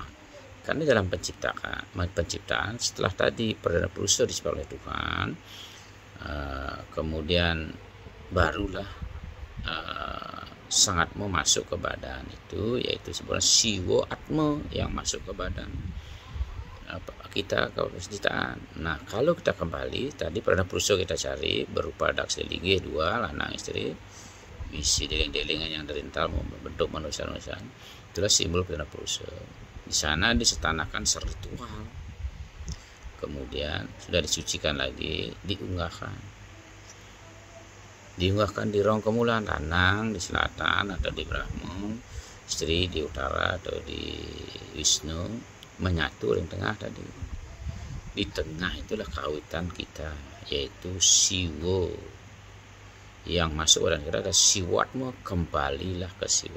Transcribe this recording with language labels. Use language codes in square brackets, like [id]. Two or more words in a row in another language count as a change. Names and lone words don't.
[id] Karena dalam penciptaan setelah tadi perdana purusa diciptakan oleh Tuhan, kemudian barulah sang Atma masuk ke badan itu, yaitu sebenarnya Siwo Atma yang masuk ke badan kita ke penciptaan. Nah, kalau kita kembali tadi perdana purusa kita cari berupa daksya linggih 2 [ban] lanang istri, [id] isi deling-delingan yang derintal membentuk manusia-manusia, itulah simbol perdana purusa. Di sana disetanakan seritual, kemudian sudah disucikan lagi, diunggahkan di rong kemulan, lanang di selatan atau di Brahma, istri di utara atau di Wisnu, menyatu di tengah tadi. Di tengah itulah kawitan kita, yaitu Siwo yang masuk dan kita ada Siwatma, kembalilah ke Siwo.